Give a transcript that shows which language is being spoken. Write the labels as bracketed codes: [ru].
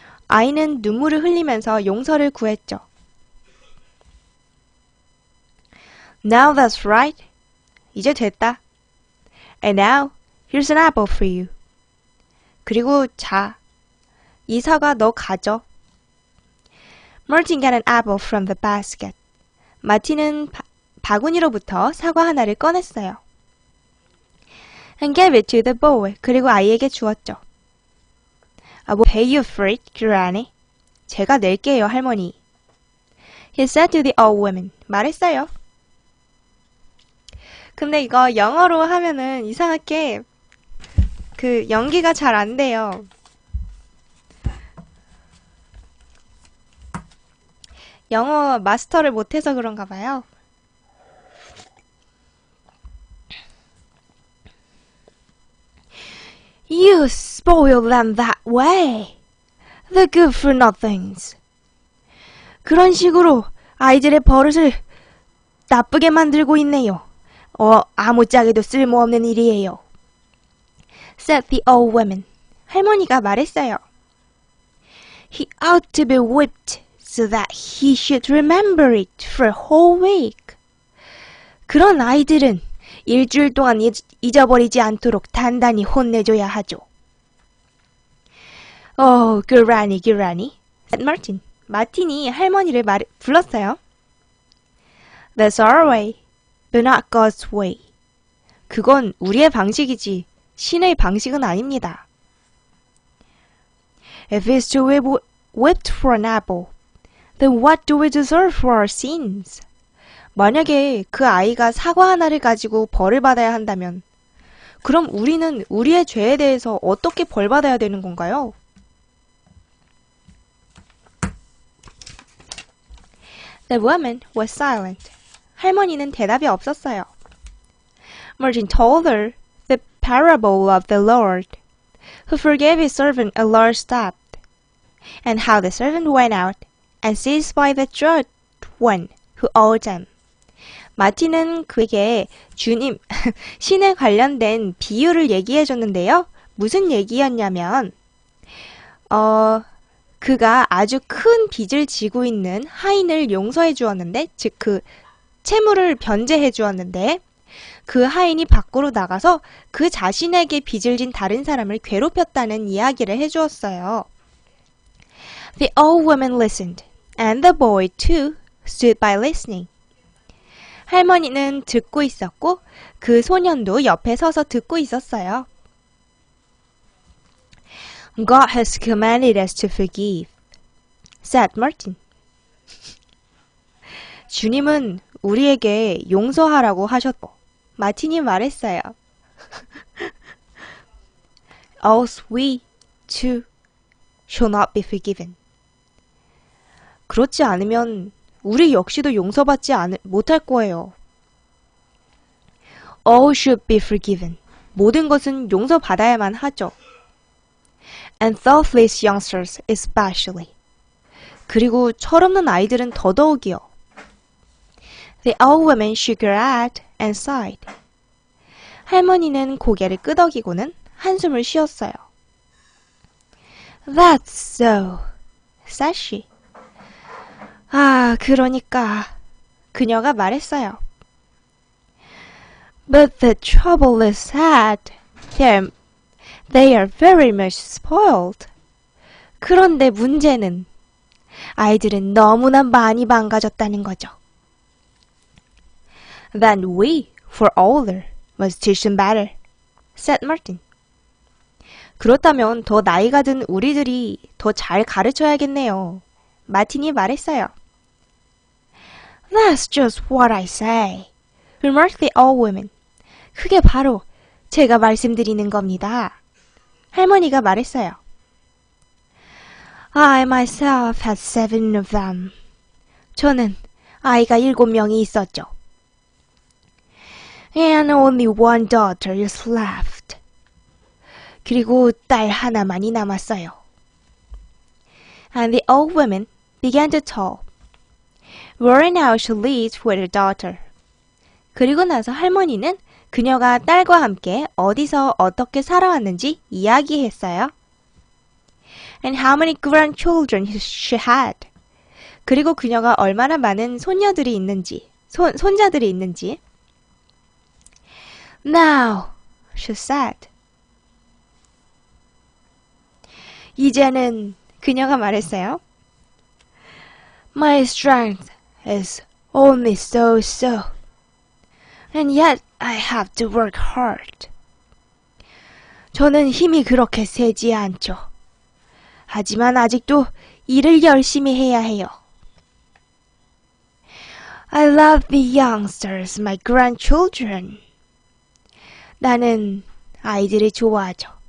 [ko] 아이는 눈물을 흘리면서 용서를 구했죠. [en] Now that's right. [ko] 이제 됐다. [en] And now, here's an apple for you. [ko] 그리고 자, 이 사과 너 가져. [en] Martin got an apple from the basket. [ko] 마틴은 바구니로부터 사과 하나를 꺼냈어요. [en] And gave it to the boy. [ko] 그리고 아이에게 주었죠. [en] I will pay you for it, Granny. [ko] 제가 낼게요, 할머니. [en] He said to the old woman. [ko] 말했어요. 근데 이거 영어로 하면은 이상하게 그 연기가 잘 안 돼요. 영어 마스터를 못해서 그런가 봐요. [en] You spoil them that way. The good for nothings. [ko] 그런 식으로 아이들의 버릇을 나쁘게 만들고 있네요. 아무짝에도 쓸모없는 일이에요. [en] Said the old woman. [ko] 할머니가 말했어요. [en] He ought to be whipped so that he should remember it for a whole week. [ko] 그런 아이들은 일주일 동안 잊어버리지 않도록 단단히 혼내줘야 하죠. [en] Oh, Granny, Granny, said Martin. [ko] 마틴이 할머니를 불렀어요. [en] That's our way, but not God's way. [ko] 그건 우리의 방식이지 신의 방식은 아닙니다. [en] If it's to be whipped for an apple, then what do we deserve for our sins? [ko] 만약에 그 아이가 사과 하나를 가지고 벌을 받아야 한다면 그럼 우리는 우리의 죄에 대해서 어떻게 벌 받아야 되는 건가요? [en] The woman was silent. [ko] 할머니는 대답이 없었어요. [en] Martin told her the parable of the Lord, who forgave his servant a large debt, and how the servant went out and seized by the just one who owed him. [ko] 마틴은 그에게 신에 관련된 비유를 얘기해 줬는데요. 무슨 얘기였냐면 그가 아주 큰 빚을 지고 있는 하인을 용서해 주었는데, 즉 그 채무를 변제해 주었는데 그 하인이 밖으로 나가서 그 자신에게 빚을 진 다른 사람을 괴롭혔다는 이야기를 해 주었어요. [en] The old woman listened, and the boy too stood by listening. [ko] 할머니는 듣고 있었고 그 소년도 옆에 서서 듣고 있었어요. [en] God has commanded us to forgive, said Martin. [ko] 주님은 우리에게 용서하라고 하셨고, 마틴이 말했어요. [en] Else we too shall not be forgiven. [ko] 그렇지 않으면 우리 역시도 용서받지 못할 거예요. [en] All should be forgiven. [ko] 모든 것은 용서받아야만 하죠. [en] And thoughtless youngsters especially. [ko] 그리고 철없는 아이들은 더더욱이요. [en] The old woman shook her head and sighed. [ko] 할머니는 고개를 끄덕이고는 한숨을 쉬었어요. [en] That's so, said she. [ko] 그러니까 그녀가 말했어요. [en] But the trouble is that they are very much spoiled. [ko] 그런데 문제는 아이들은 너무나 많이 망가졌다는 거죠. [en] Then we, for older, must teach them better, said Martin. [ko] 그렇다면 더 나이가 든 우리들이 더 잘 가르쳐야겠네요. 마틴이 말했어요. [en] That's just what I say, remarked the old woman. [ko] 그게 바로 제가 말씀드리는 겁니다. 할머니가 말했어요. [en] I myself had 7 of them. [ko] 저는 아이가 7명이 있었죠. [en] And only one daughter is left. [ko] 그리고 딸 하나만이 남았어요. [en] And the old woman began to tell where now she lives with her daughter. [ko] 그리고 나서 할머니는 그녀가 딸과 함께 어디서 어떻게 살아왔는지 이야기했어요. [en] and how many grandchildren she had. [ko] 그리고 그녀가 얼마나 많은 손녀들이 있는지, 손자들이 있는지. [en] Now, she said. [ko] 이제는 그녀가 말했어요. [en] My strength is only so-so, and yet I have to work hard. [ko] 저는 힘이 그렇게 세지 않죠. 하지만 아직도 일을 열심히 해야 해요. [en] I love the youngsters, my grandchildren. [ko] 나는 아이들을 좋아하죠.